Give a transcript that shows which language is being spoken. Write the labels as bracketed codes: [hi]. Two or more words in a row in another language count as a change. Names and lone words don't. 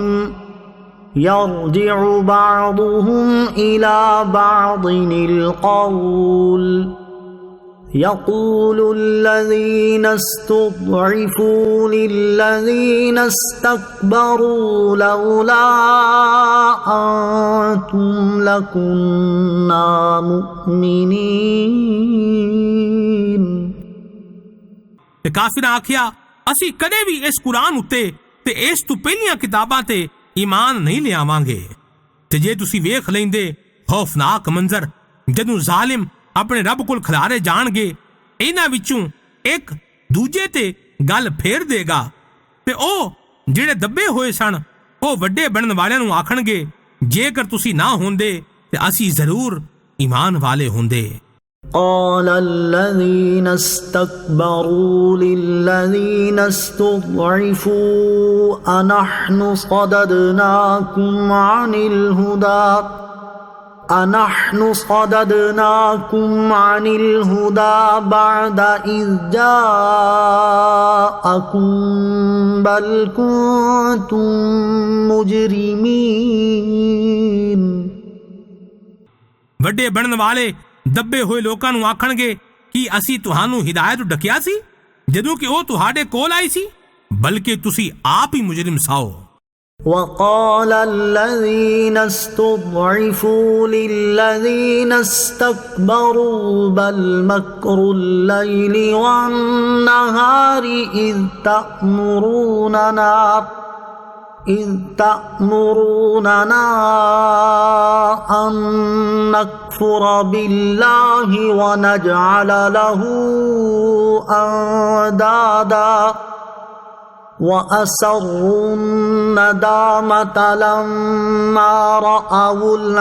[ar] يَرْجِعُ بَعْضُهُمْ إِلَىٰ بَعْضٍ الْقَوْلَ يَقُولُ الَّذِينَ اسْتُضْعِفُوا لِلَّذِينَ اسْتَكْبَرُوا لَوْلَا أَنتُمْ لَكُنَّا مُؤْمِنِينَ۔ [pa] ਤੇ ਕਾਫਿਰਾਂ ਆਖਿਆ ਅਸੀਂ ਕਦੇ ਵੀ ਇਸ ਕੁਰਾਨ ਉੱਤੇ ਤੇ ਇਸ ਤੋਂ ਪਹਿਲੀਆਂ ਕਿਤਾਬਾਂ ਤੇ ਈਮਾਨ ਨਹੀਂ ਲਿਆਵਾਂਗੇ। ਤੇ ਜੇ ਤੁਸੀਂ ਵੇਖ ਲੈਂਦੇ ਖੌਫਨਾਕ ਮੰਜ਼ਰ ਜਦੋਂ ਜ਼ਾਲਿਮ ਆਪਣੇ ਰੱਬ ਕੋਲ ਖਿਲਾਰੇ ਜਾਣਗੇ ਇਹਨਾਂ ਵਿੱਚੋਂ ਇੱਕ ਦੂਜੇ ਤੇ ਗੱਲ ਫੇਰ ਦੇਗਾ ਤੇ ਉਹ ਜਿਹੜੇ ਦੱਬੇ ਹੋਏ ਸਨ ਉਹ ਵੱਡੇ ਬਣਨ ਵਾਲਿਆਂ ਨੂੰ ਆਖਣਗੇ ਜੇਕਰ ਤੁਸੀਂ ਨਾ ਹੁੰਦੇ ਤੇ ਅਸੀਂ ਜ਼ਰੂਰ ਈਮਾਨ ਵਾਲੇ ਹੁੰਦੇ। [ar] قَالَ الَّذِينَ اسْتَكْبَرُوا لِلَّذِينَ اسْتُضْعِفُوا أَنَحْنُ صَدَدْنَاكُمْ عَنِ الْهُدَى بَعْدَ إِذْ جَاءَكُمْ بَلْ كُنتُمْ مُجْرِمِينَ۔ [pa] ਵੱਡੇ ਬਣਨ ਵਾਲੇ ਦੱਬੇ ਹੋਏ ਲੋਕਾਂ ਨੂੰ ਆਖਣਗੇ ਕਿ ਅਸੀਂ ਤੁਹਾਨੂੰ ਹਿਦਾਇਤ ਡਕਿਆ ਸੀ ਜਦੋਂ ਕਿ ਉਹ ਤੁਹਾਡੇ ਕੋਲ ਆਈ ਸੀ ਬਲਕਿ ਤੁਸੀਂ ਆਪ ਹੀ ਮੁਜਰਿਮ ਸਾਓ। [ar] وقال الذين استضعفوا للذين استكبروا بل مكر الليل والنهار إذ تأمروننا أن نكفر بالله ونجعل له أندادا وأسروا الندامة لما رأوا